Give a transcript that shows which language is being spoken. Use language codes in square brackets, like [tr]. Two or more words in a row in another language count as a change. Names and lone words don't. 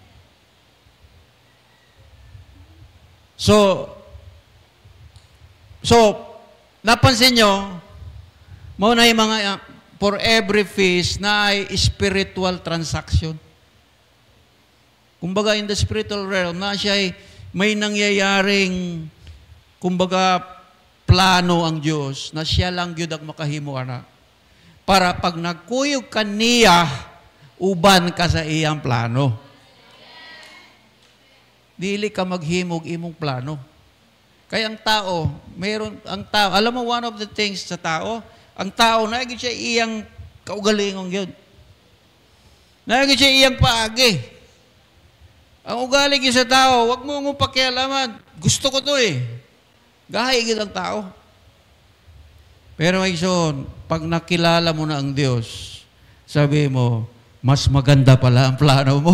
[tl] So, napansin nyo, muna yung mga, [en] for every feast [tl] na ay [en] spiritual transaction. [tl] Kumbaga, [en] in the spiritual realm, [tl] na siya ay may nangyayaring, kumbaga, plano ang Diyos, [ceb] na siya lang yun ang makahimo ana. Para pag nagkuyog ka niya, uban ka sa iyang plano. Dili ka maghimog imong plano. [tl] Kaya ang tao, alam mo, [en] one of the things [ceb] sa tao, ang tao, naagin siya iyang kaugalingong yun. Naagin siya iyang paagi. [tl] Ang ugali sa tao, wag mo mong pakialaman. [ceb] Gusto ko to eh. Gahigit ang tao. [tl] Pero ay son, pag nakilala mo na ang Diyos, sabi mo, mas maganda pala ang plano mo.